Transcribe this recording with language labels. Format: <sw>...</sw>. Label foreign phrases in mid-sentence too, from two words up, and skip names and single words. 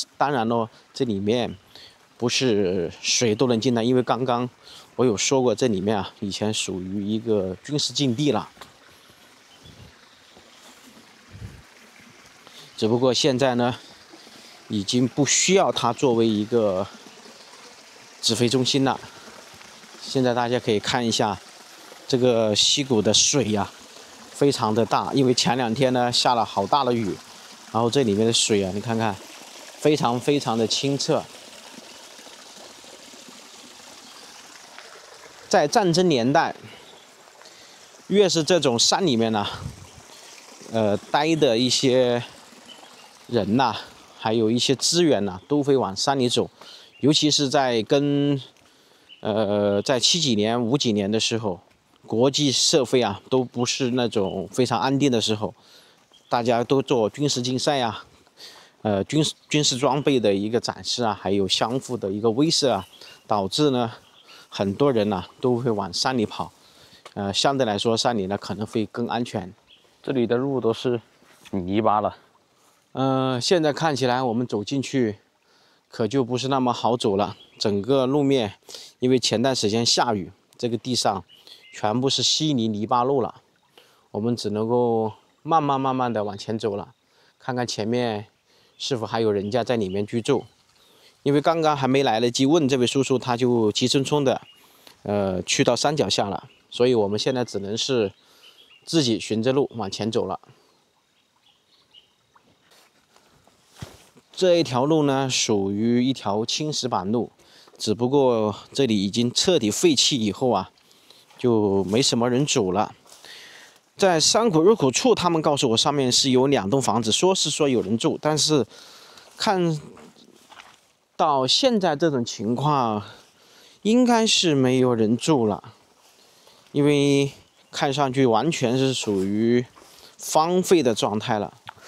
<zh>當然咯，這裡面不是誰都能進來，因為剛剛我有說過，這裡面啊以前屬於一個軍事禁地了。只不過現在呢，已經不需要它作為一個指揮中心了。現在大家可以看一下這個溪谷的水呀，非常的大，因為前2天呢下了好大的雨，然後這裡面的水啊，你看看，非常非常的清澈。在戰爭年代，越是這種山裡面呢，待的一些人吶，還有一些資源吶，都會往山裡走，尤其是在在70 幾年、50幾年的時候，國際社會啊都不是那種非常安定的時候，大家都做軍事竞賽啊，軍事裝備的一個展示啊，還有相互的一個威懾啊，導致呢很多人呢都會往山裡跑，相對來說山裡呢可能會更安全。這裡的路都是泥巴了，現在看起來我們走進去可就不是那麼好走了。整個路面，因為前段時間下雨，這個地上全部是稀泥泥巴路了，我們只能夠慢慢的往前走了，看看前面是否還有人家在裡面居住。因為剛剛還沒來得及問這位叔叔，他就急匆匆的去到山腳下了，所以我們現在只能是自己循着路往前走了。這一條路呢，屬於一條青石板路，只不過這裡已經徹底廢棄以後啊，就沒什麼人走了。在山谷入口處，他們告訴我上面是有2棟房子，說有人住，但是看到現在這種情況，應該是沒有人住了，因為看上去完全是屬於荒廢的狀態了。</zh>